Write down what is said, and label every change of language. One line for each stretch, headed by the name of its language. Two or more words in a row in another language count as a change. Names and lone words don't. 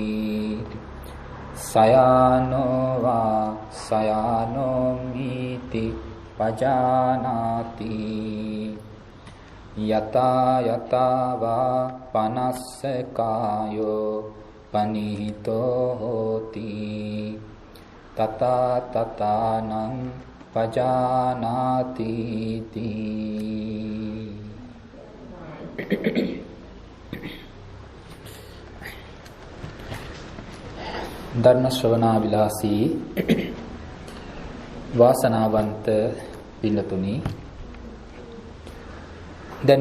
Pali: සයානෝ වා සයානෝම්හිති පජානාති යතා යතා වා පනස්ස කායෝ පනිහිතෝ හෝති තතා තතානං පජානාති තී.
Sinhala: ධර්ම ශ්‍රවණා විලාසී වාසනාවන්ත පින්නතුනි, දැන්